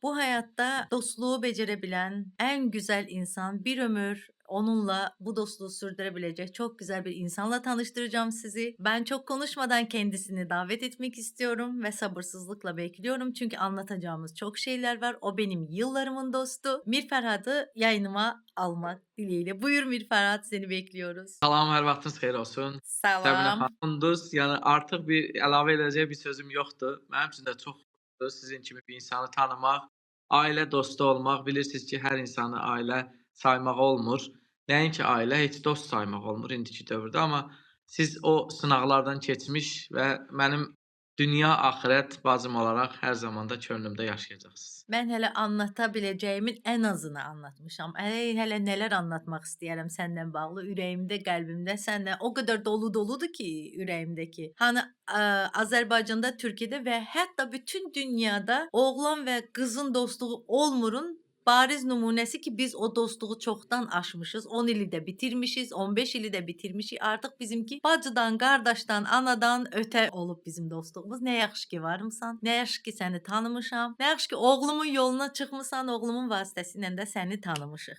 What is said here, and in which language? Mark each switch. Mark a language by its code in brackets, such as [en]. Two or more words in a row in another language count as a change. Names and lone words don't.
[tr] Bu hayatta dostluğu becerebilen en güzel insan, bir ömür onunla bu dostluğu sürdürebilecek çok güzel bir insanla tanıştıracağım sizi. Ben çok konuşmadan kendisini davet etmek istiyorum ve sabırsızlıkla bekliyorum çünkü anlatacağımız çok şeyler var. O benim yıllarımın dostu. Mirferhat'ı yayınıma almak dileğiyle. Buyur Mirferhat, seni bekliyoruz. [az] Salam, hər vaxtınız xeyir olsun. Səbinə Salam. xanımdınız. Yəni artıq bir əlavə edəcək bir sözüm yoxdur. Mənim üçün də çox xoşdur sizin kimi bir insanı tanımaq, ailə dostu olmaq. Bilirsiniz ki, hər insanı ailə saymaq olmur. Nəinki ailə, heç dost saymaq olmur indiki dövrdə. Amma siz o sınaqlardan keçmiş və mənim dünya axirət bacım olaraq hər zaman da könlümdə yaşayacaqsınız. [tr] Ben hele anlatabileceğimin en azını anlatmışam. Hele neler anlatmak [az] istəyərəm səndən bağlı. Ürəyimdə, qəlbimdə səndən o kadar doludur ki, ürəyimdəki. [tr] Hani Azərbaycanda, Türkiye'de ve hatta bütün dünyada oğlan ve kızın dostluğu [az] olmurun bariz nümunəsi ki biz o dostluğu çoxdan aşmışız. 10 ili də bitirmişiz, 15 ili də bitirmişik. Artıq bizimki bacıdan, qardaşdan, anadan ötə olub bizim dostluğumuz. Nə yaxşı ki varmısan, nə yaxşı ki səni tanımışam, nə yaxşı ki oğlumun yoluna çıxmısan, oğlumun vasitəsilə də səni tanımışıq.